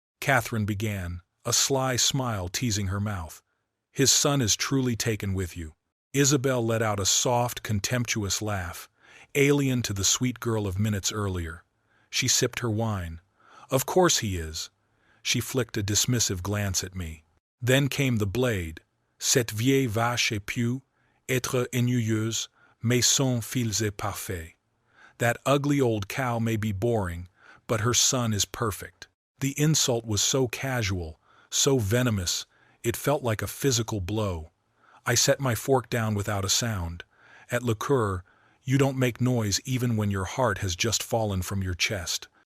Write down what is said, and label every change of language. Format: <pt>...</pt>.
<en>Catherine began, a sly smile teasing her mouth. "His son is truly taken with you." Isabelle let out a soft, contemptuous laugh, alien to the sweet girl of minutes earlier. She sipped her wine. "Of course he is." She flicked a dismissive glance at me. Then came the blade.</en> <fr>"Cette vieille vache est peut être ennuyeuse, mais son fils est parfait."</fr> <en>That ugly old cow may be boring, but her son is perfect. The insult was so casual, so venomous, it felt like a physical blow. I set my fork down without a sound. At liqueur, you don't make noise even when your heart has just fallen from your chest.</en>